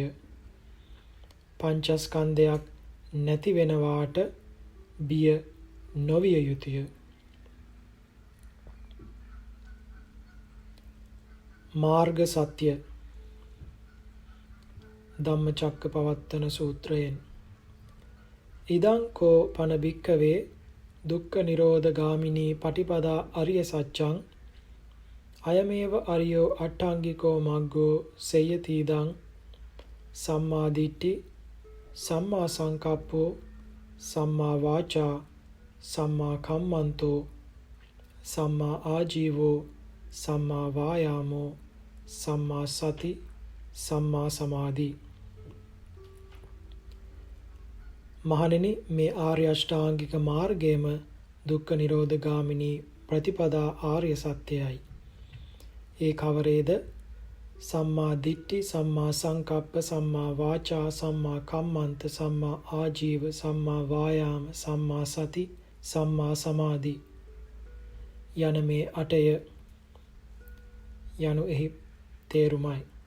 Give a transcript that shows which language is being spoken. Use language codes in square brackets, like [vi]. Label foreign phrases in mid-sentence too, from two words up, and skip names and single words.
[si] පංචස්කන්ධයක් නැති වෙනවාට බිය නොවිය යුතුය. මාර්ග සත්‍ය ධම්මචක්කපවත්තන සූත්‍රයෙන් [pi] ඉදං කෝ පන භික්ඛවේ දුක්ඛ නිරෝධ ගාමිනී පටිපදා අරිය සත්‍යං අයමේව අරියෝ අට්ඨාංගිකෝ මග්ගෝ සේයතිදං සම්මා දිට්ඨි සම්මා සංකප්පෝ සම්මා වාචා සම්මා කම්මන්තෝ සම්මා ආජීවෝ සම්මා වායාමෝ සම්මා සති සම්මා සමාධි. [si] මහණෙනි, මේ ආර්ය අෂ්ටාංගික මාර්ගයම දුක්ඛ නිරෝධ ගාමිනී ප්‍රතිපදා ආර්ය සත්‍යයයි. ඒ කවරේද? [pi] සම්මා දිට්ඨි, සම්මා සංකප්ප, සම්මා වාචා, සම්මා කම්මන්ත, සම්මා ආජීව, සම්මා වායාම, සම්මා සති, සම්මා සමාධි [si] යන මේ අටය යනු එහි තේරුමයි.